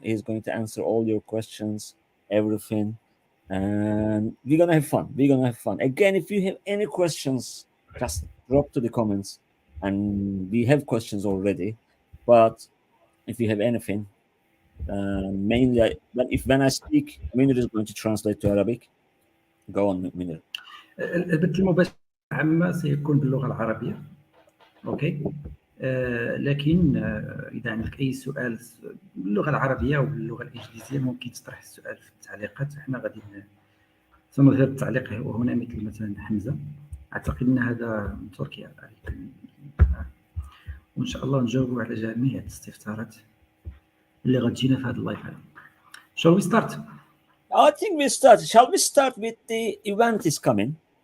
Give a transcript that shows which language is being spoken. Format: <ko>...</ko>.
<en>He's going to answer all your questions, everything, and we're gonna have fun. Again, if you have any questions, just drop to the comments, and we have questions already. But if you have anything, mainly when I speak, Munir is going to translate to Arabic. Go on, Munir.</en> <ar>البث المباشر عامة سيكون باللغة العربية. اوكي. لكن اذا عندك اي سؤال باللغه العربيه او باللغه الانجليزيه ممكن تطرح السؤال في التعليقات. احنا غادي سنظهر التعليق هنا مثلا حمزه. اعتقد ان هذا من تركيا، وان شاء الله نجاوبوا على جميع الاستفسارات اللي غتجينا في هذا اللايف هذا.</ar> <en>Shall we start? I think we start. Shall we start with the event is coming?</en>